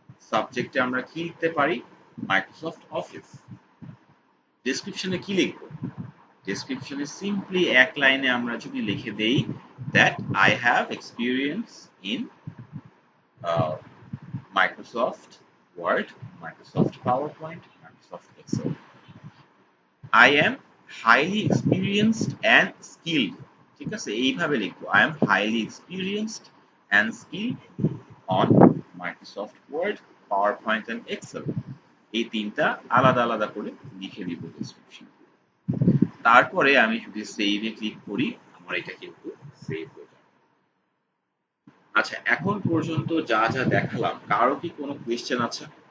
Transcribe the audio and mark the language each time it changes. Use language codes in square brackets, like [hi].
[bn] সাবজেক্টে আমরা কি লিখতে পারি, মাইক্রোসফট অফিস। ডেসক্রিপশনে কি লিখব, ডেসক্রিপশনে সিম্পলি এক লাইনে আমরা যদি লিখে দেই [en] that I have experience in Microsoft Word, Microsoft PowerPoint, Microsoft Excel. I am highly experienced and skilled, [bn] ঠিক আছে, এইভাবে লিখবো, [en] I am highly experienced and skilled on Microsoft Word, PowerPoint and Excel. [bn] এই তিনটা আলাদা আলাদা করে লিখে দিব ডেসক্রিপশন। তারপরে আমি যদি সেভে ক্লিক করি, আমার এটা কিন্তু সেভ হয়ে যাবে। আচ্ছা, এখন পর্যন্ত যা যা দেখালাম, কারো কি কোনো কোয়েশ্চেন আছে?